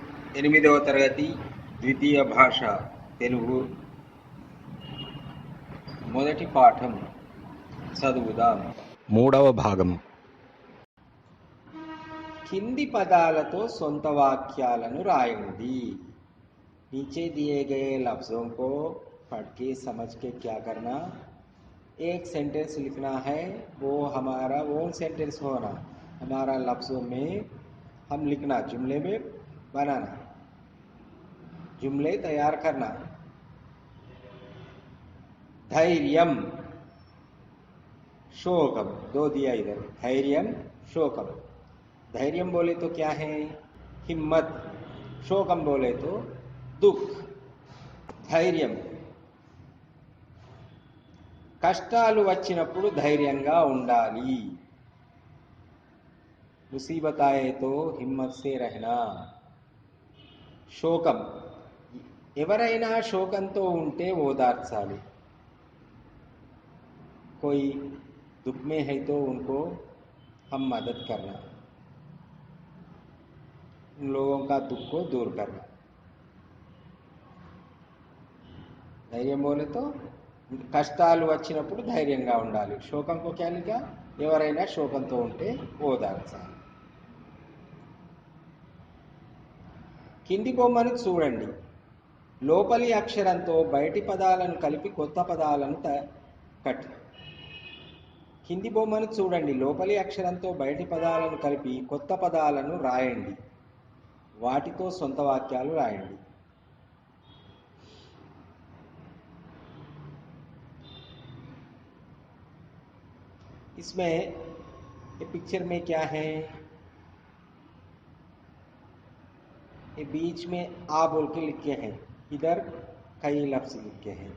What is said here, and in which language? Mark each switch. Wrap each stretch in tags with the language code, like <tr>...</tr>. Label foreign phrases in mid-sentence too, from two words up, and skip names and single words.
<te>ఎనిమిదవ తరగతి ద్వితీయ భాష తెలుగు మొదటి పాఠం చదువుదాం. మూడవ భాగం. కింది పదాలతో సొంత వాక్యాలను రాయండి.</te> <hi>नीचे दिए गए लफ्ज़ों को पढ़ के समझ के क्या करना, एक सेंटेंस लिखना है. वो हमारा</hi> <en>own sentence</en> <hi>होना, हमारा लफ्ज़ों में हम लिखना, जुमले में बनाना, जुमले तैयार करना.</hi> <te>ధైర్యం శోకం,</te> <hi>दो दिया इधर,</hi> <te>ధైర్యం శోకం.</te> <hi>धैर्यम बोले तो क्या है? हिम्मत. शोकम बोले तो दुख.</hi> <te>ధైర్యం. కష్టాలు వచ్చినప్పుడు ధైర్యంగా ఉండాలి.</te> <hi>मुसीबत आए तो हिम्मत से रहना.</hi> <te>శోకం, ఎవరైనా శోకంతో ఉంటే ఓదార్చాలి.</te> <hi>कोई दुख में है तो उनको हम मदद करना, उन लोगों का दुख को दूर करना.</hi> <te>ధైర్యం बोले तो కష్టాలు వచ్చినప్పుడు ధైర్యంగా ఉండాలి.</te> <hi>शोकमकु क्या लिखा?</hi> <te>ఎవరైనా శోకంతో ఉంటే ఓదార్చాలి. కింది బొమ్మను చూడండి. లోపలి అక్షరంతో బయటి పదాలను కలిపి కొత్త పదాలను కట్. కింది బొమ్మను చూడండి. లోపలి అక్షరంతో బయటి పదాలను కలిపి కొత్త పదాలను రాయండి. వాటితో సొంత వాక్యాలు రాయండి.</te> <hi>इसमें ये पिक्चर में क्या है? ये बीच में आ बोल के लिखे हैं, इधर कई लफ्ज लिखे हैं.</hi>